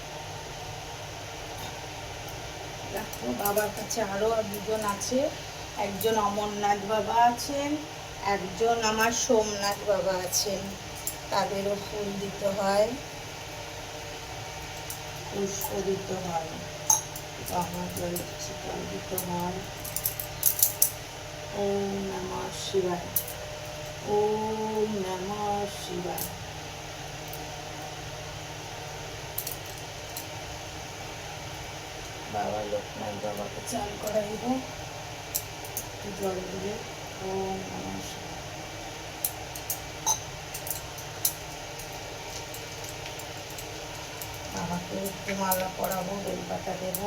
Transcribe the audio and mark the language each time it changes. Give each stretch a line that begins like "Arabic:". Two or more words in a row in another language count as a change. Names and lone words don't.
Bangla: দেখো বাবার কাছে আরো দুজন আছে, একজন অমরনাথ বাবা আছেন, একজন আমার সোমনাথ বাবা আছেন। তাদেরও ফুল দিতে হয়, পুষ্প দিতে হয়, গঙ্গা জল জল দিতে হয়।
Sanskrit: ওম নমঃ শিবায়, ওম নমঃ শিবায়।
Bangla: বাবা লোকনাথ বাবাকে চান করাইব একটু জল দিয়ে।
Sanskrit: ওম নমঃ শিবায়।
Bangla: বাবাকে একটু মালা পরাবো, বেলপাতা দেবো।